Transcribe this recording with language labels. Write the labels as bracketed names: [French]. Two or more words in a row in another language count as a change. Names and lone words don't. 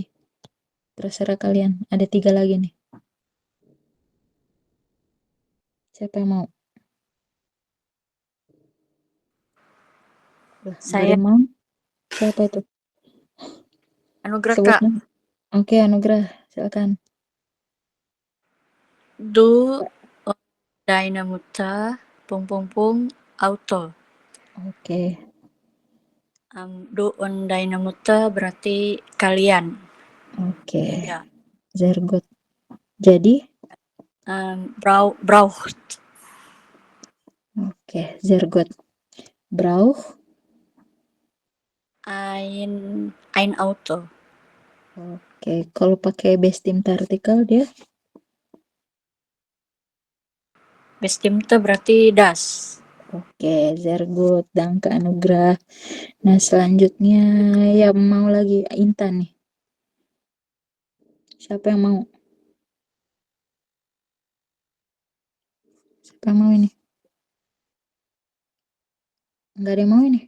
[Indonesian] Terserah kalian. Ada 3 lagi nih. Siapa yang mau? Saya. Mau? Siapa itu? Anugrah Kak. Sebutnya. Oke, Anugrah. Silakan. [German] Du und deine Mutter, auto. [Indonesian] Oke. [German] Du und deine Mutter [Indonesian] berarti kalian. Oke. Ya. [German] Sehr gut. Jadi? Braucht. Oke, sehr gut. Brauch? Ein Auto. [Indonesian] Oke, kalau pakai [German] bestimmte artikel [Indonesian] dia? Bestimmte berarti das. [German] Oke, sehr gut. Danke Anugrah. [Indonesian] Nah, selanjutnya yang mau lagi Intan nih. Siapa yang mau? Siapa yang mau ini? Enggak ada yang mau ini.